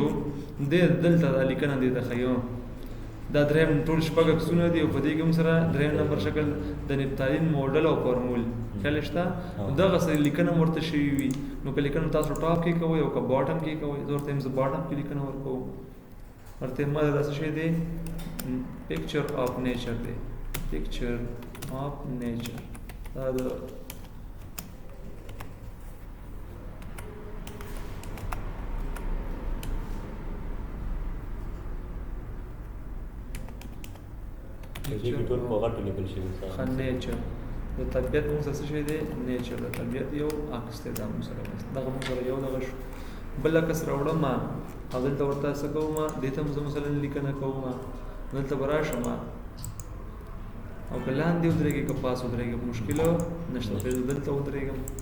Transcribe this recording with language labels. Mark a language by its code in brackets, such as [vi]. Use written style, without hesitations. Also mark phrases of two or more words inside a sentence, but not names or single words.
[ps] دلته دا لیکنه دی د ښیو دا دریم ټول شپږ عکسونه دي او په دې کې هم سره دریم نمبر شکل د نفتالین موډل او فارمول خیال شته. دغسې لیکنه هم ورته شوي وي. نو که لیکنه تاسو ټاپ کې کوئ او که باټم کې کوئ، زه ورته یم زه باټم کې لیکنه ورکوم. ورته ما داسې شی دی [en] picture of nature [ps] دی. [en] picture of nature. [ps] دا د ټول په غټو لیکل شوي نیچر د طبیعت موږ څه شی دی نیچر د طبیعت یو عکس دی دا موږ سره دغه موږ سره یو دغه شو بل عکس راوړم او دلته ورته څه کوم دې ته موږ مثلا لیکنه کوم دلته براشم او کلان دی ودرېږي که پاس ودرېږي مشکل نشته دلته ودرېږم